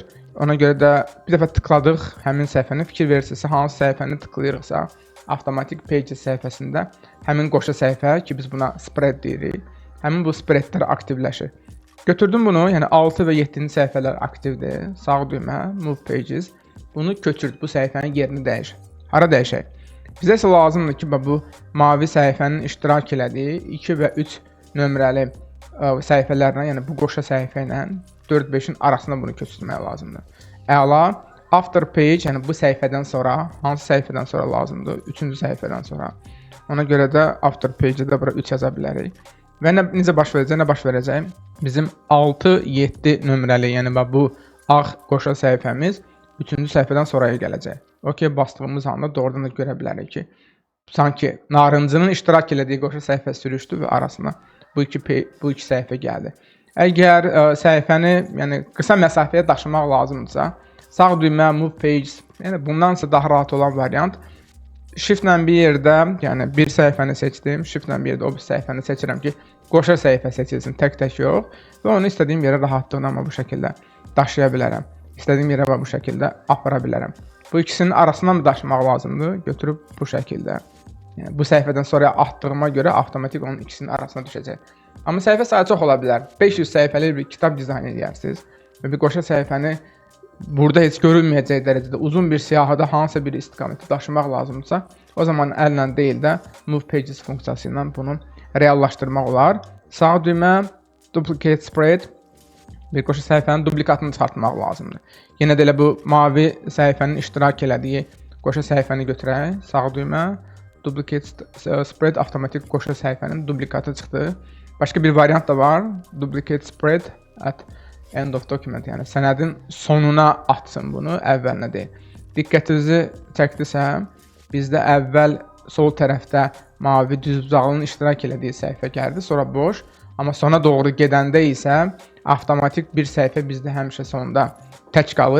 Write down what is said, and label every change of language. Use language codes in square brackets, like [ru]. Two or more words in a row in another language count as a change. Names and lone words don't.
[az] Ona görə də bir dəfə tıkladıq həmin səhifəni. Fikir verirsiniz, hansı səhifəni tıklayırıqsa, avtomatik pages səhifəsində həmin qoşa səhifə ki biz buna spread deyirik. Həmin bu spreadlər aktivləşir. Götürdüm bunu, yəni 6 və 7-ci səhifələr aktivdir. Sağ düymə, [en] move pages. [az] Bunu köçürt, bu səhifənin yerini dəyiş. Hara dəyişək? Bizə isə lazımdır ki, bu mavi səhifənin iştirak elədiyi 2 və 3 nömrəli səhifələrlə, yəni bu qoşa səhifə ilə 4-5-in arasında bunu köçürmək lazımdır. Əla, [en] after page, [az] yəni bu səhifədən sonra, hansı səhifədən sonra lazımdır? 3-cü səhifədən sonra. Ona görə də [en] after page- [az] də bura 3 yaza bilərik. Və necə baş verəcək? Nə baş verəcək? Bizim 6-7 nömrəli, yəni bu ağ qoşa səhifəmiz 3-cü səhifədən sonraya gələcək. OK, bastığımız anda doğrudan da görə bilərik ki, sanki narıncının iştirak elədiyi qoşa səhifə sürüşdü və arasına bu iki səhifə gəldi. Əgər səhifəni yəni qısa məsafəyə daşımaq lazımdırsa, sağ düymə [en] move page, [az] yəni bundansa daha rahat olan variant shiftlə bir yerdə, yəni bir səhifəni seçdim, shiftlə bir yerdə o bir səhifəni seçirəm ki, qoşa səhifə seçilsin, tək-tək yox və onu istədiyim yerə rahatlıqla bu şəkildə daşıya bilərəm. İstədiyim yerə bu şəkildə apara bilərəm. Bu ikisinin arasından mı daşımaq lazımdır? Götürüb bu şəkildə. Yəni bu səhifədən sonra atdığıma görə avtomatik onun ikisinin arasına düşəcək. Amma səhifə sayı çox ola bilər. 500 səhifəli bir kitab dizayn edərsiniz və bir qoşa səhifəni burada heç görülməyəcək dərəcədə uzun bir siyahıda hansısa bir istiqaməti daşımaq lazımdırsa, o zaman əllə deyil də [en] move pages [az] funksiyası ilə bunu reallaşdırmaq olar. Sağ düymə [en] duplicate spread, [az] bir qoşa səhifənin duplikatını çıxartmaq lazımdır. Yenə də elə bu mavi səhifənin iştirak elədiyi qoşa səhifəni götürək. Sağ düymə [en] duplicate spread, [az] avtomatik qoşa səhifənin duplikatı çıxdı. Başqa bir variant da var. [en] Duplicate spread at end of document, [az] yəni sənədin sonuna atsın bunu, əvvəlinə deyil. Diqqətinizi çəkdisə, bizdə əvvəl sol tərəfdə mavi düzbucaqlının iştirak elədiyi səhifə gəldi, sonra boş. Amma sona doğru gedəndə isə avtomatik bir səhifə bizdə həmişə sonda tək qalır.